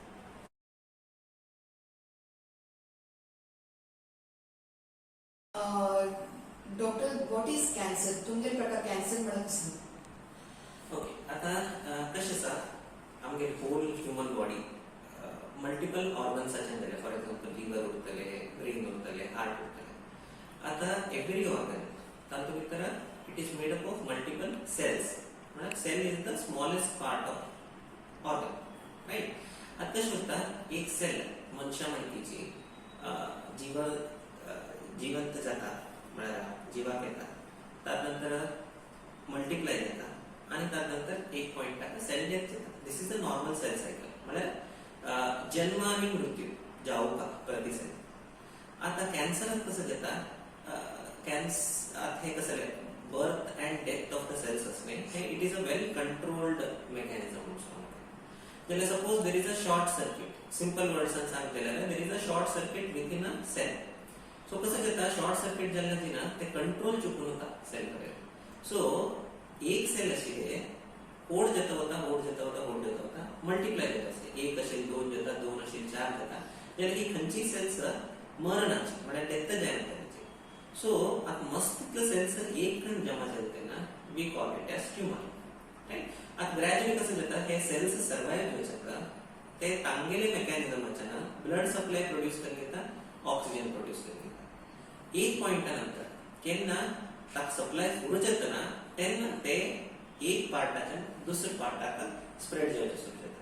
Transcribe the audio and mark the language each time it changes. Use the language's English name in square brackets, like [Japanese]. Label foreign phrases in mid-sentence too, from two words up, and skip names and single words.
[English] doctor what is cancer [Konkani] तुमगे प्रकार कॅन्सर म्हणा कसं. ओके आता कशें आसा आमगे [English] whole human body multiple organs [Konkani] जाले [English] for example liver [Konkani] उरतले ब्रेन उरतले हार्ट उरतले. [English] आता every organ [Konkani] तातूंत भितर [English] it is made up of multiple cells. म्हळ्यार cell is the smallest part of organ right. [Konkani] आता कशें उरता एक सेल मनशा मनकेची जिवंत जाता म्हळ्यार जिवाक येता ताजे नंतर मल्टिप्लाय जाता आणि ताजे नंतर एक पॉइंटार सेल डेथ जाता. [English] this is the normal cell cycle [Konkani] म्हळ्यार जन्म आणि मृत्यू जावपाक प्रतिसेल. आता कॅन्सरान कसं जाता हे कसं [English] birth and death of the cells [Konkani] असणे हे [English] it is a well controlled mechanism [Konkani] म्हणून सांगता. [English] जाल्यार suppose there is a short circuit simple words [Konkani] सांगलें जाल्यार [English] there is a short circuit with in a cell. [Konkani] सो कसं जाता [English] short circuit [Konkani] जाल्ल्या दिना ते कंट्रोल चुकून होता सेल कडेन. सो एक सेल आशिल्ले होड जाता होता मल्टिप्लाय जाता आसले. एक असेल 2 जाता, 2 असेल 4 जाता. जाल्यार ही खंयची सेल्स मरनाची म्हळ्यार डेथ जायना ताची. सो आता मस्त सेल्स एक कण जमा जाले तेन्ना [English] we call it as tumor. [Konkani] राइट. आता ग्रॅज्युअली कसं जाता हे सेल्स सर्वाइव जावंक शकता. ते तांगेले मेकॅनिझमाच्यान [English] blood supply produce [Konkani] करून घेता, [English] oxygen produce [Konkani] करून घेता. एक पॉइंटा नंतर केन्ना ताका सप्लाय फुडूच येतना तेन्ना ते एक पार्टाच्यान दुसऱ्या पार्टाक स्प्रेड जावचे सुरू जाता.